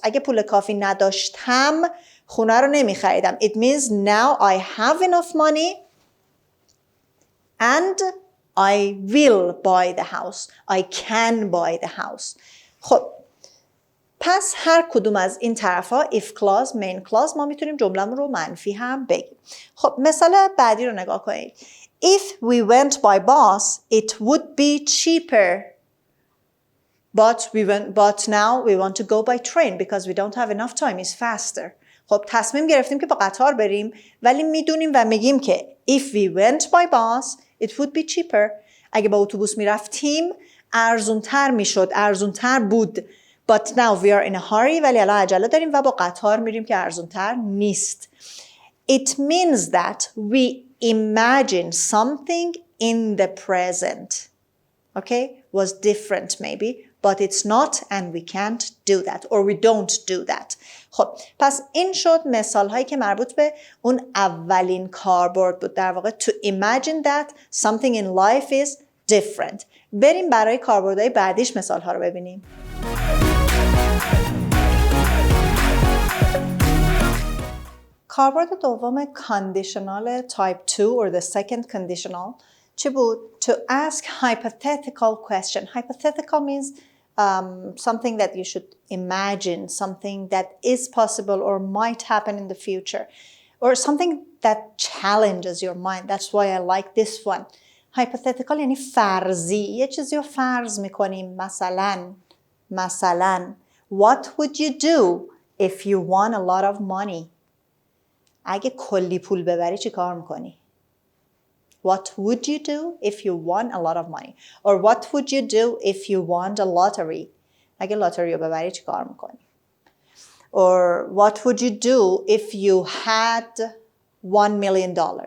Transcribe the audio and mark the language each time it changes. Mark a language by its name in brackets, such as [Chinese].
[Persian] اگه پول کافی نداشتم خونه رو نمیخریدم. [English] It means now I have enough money and I will buy the house. I can buy the house. [Persian] خب پس هر کدوم از این طرف ها if clause, main clause ما میتونیم جمله‌مون رو منفی هم بگیم. خب مثال بعدی رو نگاه کنید. [English] If we went by bus, it would be cheaper. But now we want to go by train because we don't have enough time. It's faster. [Persian] خب تصمیم گرفتیم که با قطار بریم ولی میدونیم و میگیم که [English] if we went by bus, it would be cheaper. [Persian] اگه با اتوبوس میرفتیم ارزونتر میشد، ارزونتر بود. [English] But now we are in a hurry. [Persian] ولی الان عجله داریم و با قطار میریم که ارزونتر نیست. [English] It means that we imagine something in the present. Okay? Was different maybe, but it's not and we can't do that or we don't do that. [Persian] خب پس این شد مثال هایی که مربوط به اون اولین کاربرد بود، در واقع [English] to imagine that something in life is different. [Persian] بریم برای کاربردهای بعدیش مثال ها رو ببینیم. کاربرد دوم [English] conditional type 2 or the second conditional [Persian] چی بود؟ [English] To ask hypothetical question. Hypothetical means something that you should imagine, something that is possible or might happen in the future, or something that challenges your mind. That's why I like this one. [Persian] Hypothetical یعنی فرضی، یه چیزی رو فرض میکنیم. مثلا [English] what would you do if you won a lot of money? [Persian] اگه کلی پول ببری چی کار میکنی؟ [English] What would you do if you won a lot of money? Or what would you do if you won the lottery? [Persian] اگه لاتاری رو ببری چی کار میکنی؟ [English] Or what would you do if you had $1 million?